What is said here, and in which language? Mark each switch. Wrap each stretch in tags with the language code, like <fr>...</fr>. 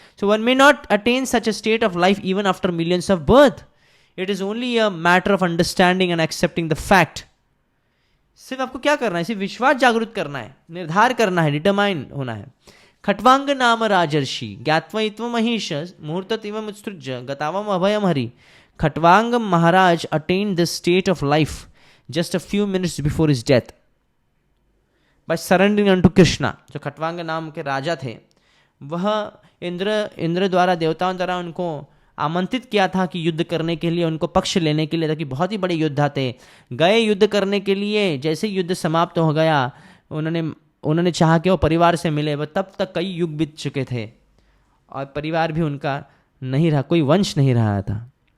<en>So one may not attain such a state of life even after millions of birth, it is only a matter of understanding and accepting the fact.</en> <hi>सिर्फ आपको क्या करना है? सिर्फ विश्वास जागृत करना है, निर्धार करना है, डिटरमाइन होना है।</hi> <sa>खट्वांग नाम राजर्षि ज्ञात्वा महिष मुहूर्ततिव उत्सृज गतावम अभयम हरि।</sa> <en>Khatvanga Maharaj attain this state of life just a few minutes before his death by surrendering unto Krishna।</en> <hi>जो खट्वांग नाम के राजा थे, वह इंद्र द्वारा, देवताओं द्वारा उनको आमंत्रित किया था कि युद्ध करने के लिए, उनको पक्ष लेने के लिए, ताकि बहुत ही बड़े योद्धा थे। गए युद्ध करने के लिए, जैसे युद्ध समाप्त हो गया, उन्होंने चाहा कि वो परिवार से मिले, वह तब तक कई युग बीत चुके थे और परिवार भी उनका नहीं रहा, कोई वंश नहीं रहा था।</hi>